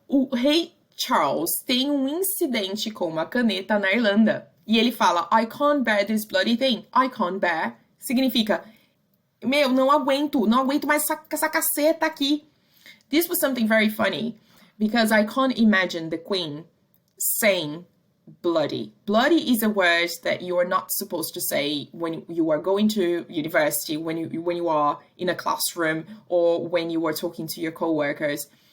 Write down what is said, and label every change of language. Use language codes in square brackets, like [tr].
[pt] O rei Charles tem incidente com uma caneta na Irlanda. E ele fala, [en] I can't bear this bloody thing. I can't bear [pt] significa, não aguento mais essa caceta aqui. [en] This was something very funny, because I can't imagine the Queen saying bloody. Bloody is a word that you are not supposed to say when you are going to university, when you are in a classroom, or when you are talking to your co-workers.